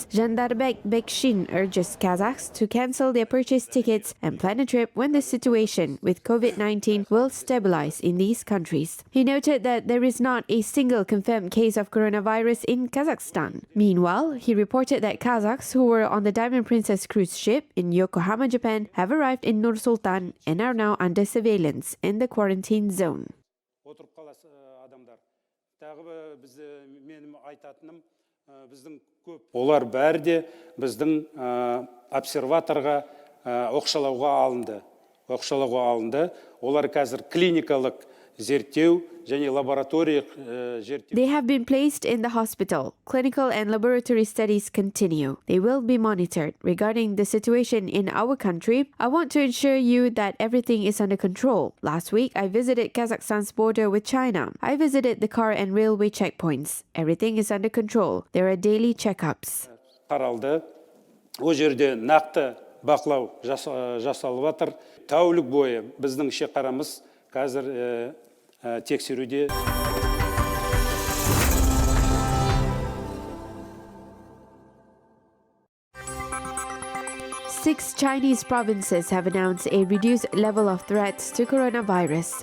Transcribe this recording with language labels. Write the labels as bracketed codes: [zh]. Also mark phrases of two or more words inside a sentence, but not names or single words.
[en] Jandarбек Bekshin urges Kazakhs to cancel their purchased tickets and plan a trip when the situation with COVID-19 will stabilize in these countries. He noted that there is not a single confirmed case of coronavirus in Kazakhstan. Meanwhile, he reported that Kazakhs who were on the Diamond Princess cruise ship in Yokohama, Japan, have arrived in Nur-Sultan and are now under surveillance in the quarantine zone. [kk] Олар бәрі де біздің обсерваторға оқшалауға алынды. Олар қазір клиникалық зерттеу және лабораториялық зерттеу. [en] They have been placed in the hospital. Clinical and laboratory studies continue. They will be monitored. Regarding the situation in our country, I want to assure you that everything is under control. Last week, I visited Kazakhstan's border with China. I visited the car and railway checkpoints. Everything is under control. There are daily checkups. [kk] Қаралды. О жерде нақты бақылау жасалып жатыр. Тәулік бойы біздің шекарамыз қазір тексеруде. [en] 6 Chinese provinces have announced a reduced level of threats to coronavirus.